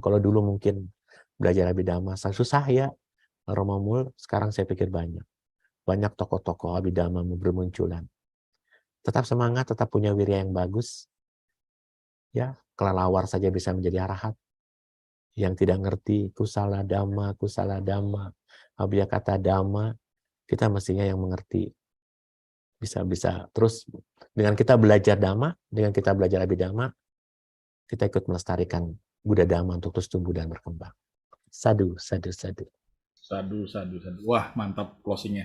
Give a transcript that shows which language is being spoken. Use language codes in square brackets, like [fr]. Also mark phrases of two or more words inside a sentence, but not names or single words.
[id] Kalau dulu mungkin belajar Abhidhamma susah ya, Romamul, sekarang saya pikir banyak. Banyak tokoh-tokoh Abhidhamma bermunculan. Tetap semangat, tetap punya wirya yang bagus. Ya, kelelawar saja bisa menjadi arahat. Yang tidak ngerti [pi] kusala dhamma, abhiyakata dhamma, [id] kita mestinya yang mengerti. Bisa terus dengan kita belajar dhamma, dengan kita belajar Abhidhamma, kita ikut melestarikan [pi] Buddha Dhamma [id] untuk terus tumbuh dan berkembang. [pi] Sadu, sadu, sadu. Sadu. [id] Wah, mantap closingnya.